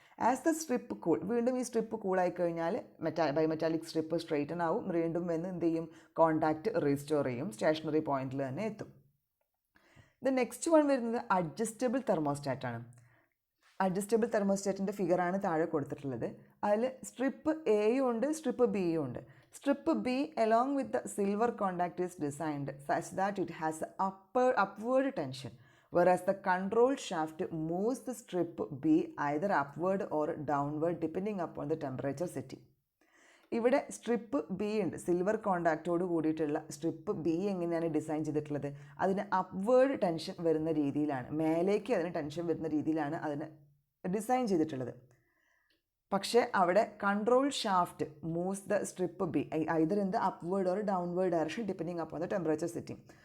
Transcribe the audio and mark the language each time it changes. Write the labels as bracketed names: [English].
[English] as the strip cool, [Malayalam] വീണ്ടും ഈ strip കൂളായി കഴിഞ്ഞാൽ ബയോമെറ്റാലിക് സ്ട്രിപ്പ് സ്ട്രെയിറ്റൻ ആവും. വീണ്ടും വന്ന് എന്ത് ചെയ്യും? കോണ്ടാക്റ്റ് റീസ്റ്റോർ ചെയ്യും, സ്റ്റേഷനറി പോയിന്റിൽ തന്നെ എത്തും. [English] the next one [Malayalam] വരുന്നത് അഡ്ജസ്റ്റബിൾ തെർമോസ്റ്റാറ്റാണ്. അഡ്ജസ്റ്റബിൾ തെർമോസ്റ്റാറ്റിൻ്റെ ഫിഗറാണ് താഴെ കൊടുത്തിട്ടുള്ളത്. അതിൽ സ്ട്രിപ്പ് എയും ഉണ്ട്, സ്ട്രിപ്പ് ബിയും ഉണ്ട്. [English] Strip B along with the silver contact is designed such that it has upward tension, whereas the control shaft moves the strip B either upward or downward depending upon the temperature setting. [Malayalam] ഇവിടെ strip B ഉണ്ട്, silver കോണ്ടാക്റ്റോട് കൂടിയിട്ടുള്ള strip B എങ്ങനെയാണ് design ചെയ്തിട്ടുള്ളത്? അതിന് upward tension വരുന്ന രീതിയിലാണ്, മേലേക്ക് അതിന് ടെൻഷൻ വരുന്ന രീതിയിലാണ് അതിന് ഡിസൈൻ ചെയ്തിട്ടുള്ളത്. പക്ഷേ അവിടെ [English] Control shaft moves the strip B either in the upward or downward direction depending upon the temperature setting.